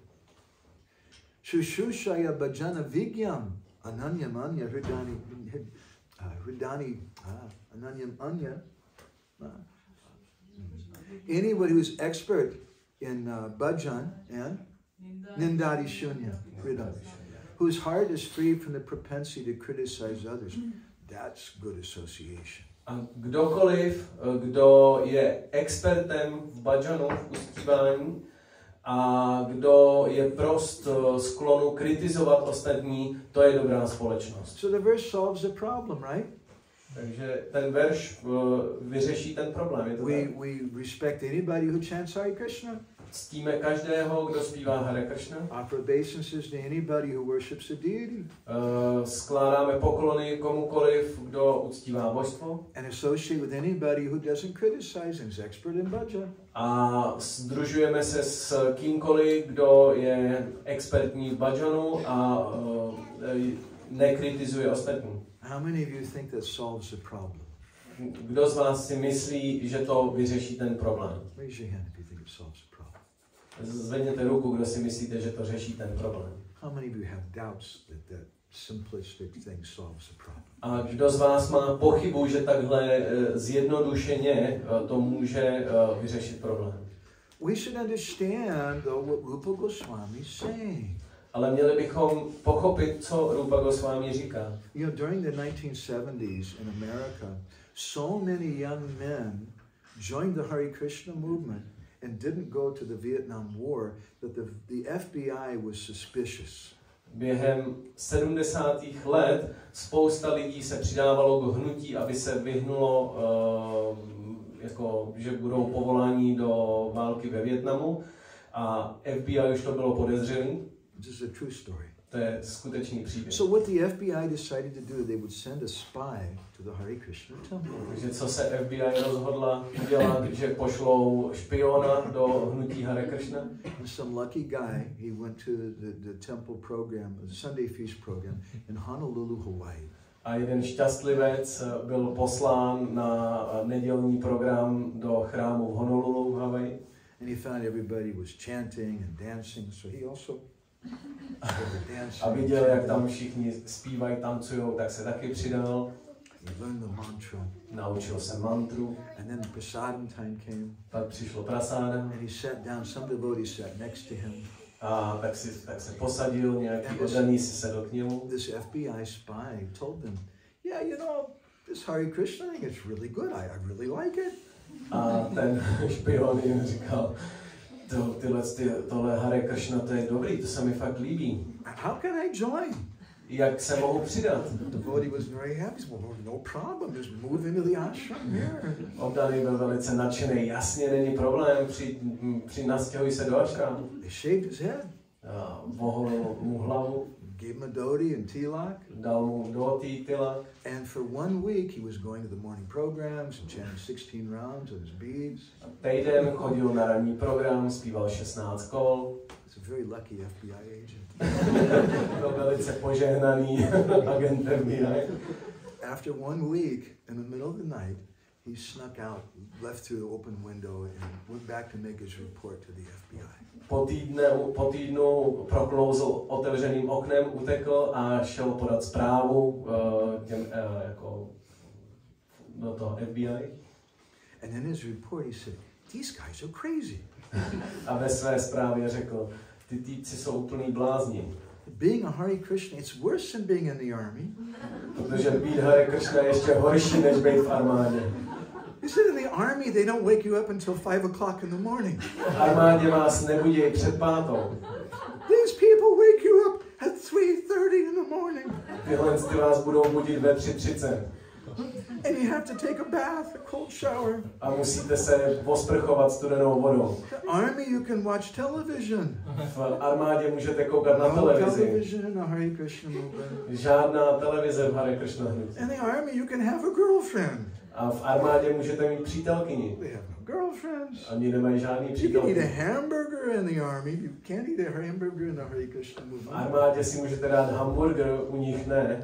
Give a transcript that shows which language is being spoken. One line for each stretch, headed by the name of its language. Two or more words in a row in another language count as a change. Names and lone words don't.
Sanskrit: शुशुषया भजन विज्ञम् अनन्यम् अन्य हृदानि अनन्यम् अन्य.
English: Anybody who's expert in bhajan and
Sanskrit: निन्दादि शून्य,
English: whose heart is free from the propensity to criticize others. That's good association.
Czech: A kdokoliv, kdo je expertem v bhajanu, v uctívání, a kdo je prost sklonu kritizovat ostatní, to je dobrá společnost.
English: So the verse solves the problem, right?
Czech: Takže ten verš vyřeší ten problém. Je to
English: we respect anybody who chants Hare Krishna.
Czech: Ctíme každého, kdo zpívá Hare Krishna.
English: Offer obeisances to anybody who worships a deity.
Czech: Skládáme poklony komukoliv, kdo uctívá božstvo.
English: And associate with anybody who doesn't criticize and is expert in bhajan.
Czech: A sdružujeme se s kýmkoliv, kdo je expertní v bhajanu a nekritizuje ostatní.
English: How many of you think that solves the problem?
Czech: Kdo z vás si myslí, že to vyřeší ten problém?
English: Raise your hand if you think it solves the problem.
Czech: Zvedněte ruku, kdo si myslíte, že to řeší ten problém.
English: How many of you have doubts that that simplistic thing solves the problem?
Czech: A kdo z vás má pochybu, že takhle zjednodušeně to může vyřešit problém?
English: We should understand though what Rupa Goswami is saying.
Czech: Ale měli bychom pochopit, co Rupa Goswami říká.
English: You know, during the 1970s in America, so many young men joined the Hare Krishna movement and didn't go to the Vietnam War that the FBI was suspicious.
Czech: Během 70. let spousta lidí se přidávalo k hnutí, aby se vyhnulo, jako, že budou povoláni do války ve Vietnamu, a FBI už to bylo podezřelý.
English: This is a true story.
Czech: To je skutečný příběh.
English: So what the FBI decided to do, they would send a spy to the Hare Krishna temple.
Czech: Takže co se FBI rozhodla dělat, že pošlou špiona do hnutí Hare Krishna?
English: And some lucky guy, he went to the temple program, the Sunday feast program in Honolulu, Hawaii.
Czech: A jeden šťastlivec byl poslán na nedělní program do chrámu v Honolulu, v Havaji.
English: And he found everybody was chanting and dancing, so he also started dancing.
Czech: A viděl, jak tam všichni zpívají, tancujou, tak se taky přidal.
English: He learned the mantra.
Czech: Naučil se mantru.
English: And then the prasadam time came.
Czech: Pak přišlo prasáda.
English: And he sat down, some devotee sat next to him.
Czech: A tak se posadil, nějaký oddaný si sedl k němu.
English: This FBI spy told them, yeah, you know, this Hare Krishna thing, it's really good. I really like it.
Czech: A ten špion jim říkal, tohle Hare Krishna, to je dobrý, to se mi fakt líbí.
English: How can I join?
Czech: Jak se mohu přidat?
English: The devotee was very happy. Well, no problem, just move into the ashram here.
Czech: Oddaný byl velice nadšený, jasně, není problém, nastěhuj se do ashramu.
English: They shaved his head.
Czech: Voholil mu hlavu.
English: Gave him a dhoti and tilak.
Czech: Dal mu dhoti, tilak.
English: And for 1 week he was going to the morning programs and chanting 16 rounds of his beads.
Czech: Týden chodil na ranní program, zpíval 16 kol.
English: It's a very lucky FBI agent.
Czech: Byl velice požehnaný agent FBI.
English: After 1 week, in the middle of the night, he snuck out, left through the open window, and went back to make his report to the FBI.
Czech: Po týdnu proklouzl otevřeným oknem, utekl a šel podat zprávu do toho FBI.
English: And in his report he said, "These guys are crazy."
Czech: A ve své zprávě řekl, ty týpci jsou úplný blázni.
English: Being a Hare Krishna, it's worse than being in the army.
Czech: Protože být Hare Krishna je ještě horší, než být v armádě.
English: He said in the army they don't wake you up until 5 o'clock in the morning.
Czech: V armádě vás nebudí před 5.
English: These people wake you up at 3:30 in the morning.
Czech: Tyhle ty vás budou budit ve 3:30.
English: And you have to take a bath, a cold shower.
Czech: A musíte se posprchovat studenou vodou.
English: The army you can watch television.
Czech: V armádě můžete koukat na televizi.
English: Television in the Hare Krishna movement.
Czech: Žádná televize v Hare Krishna hnutí.
English: In the army you can have a girlfriend.
Czech: A v armádě můžete mít přítelkyni.
English: They have no girlfriends.
Czech: Oni nemají žádný
English: You can
Czech: přítelkyni.
English: eat a hamburger in the army. You can't eat a hamburger in the Hare Krishna
Czech: V
English: movement.
Czech: armádě si můžete dát hamburger, u nich ne.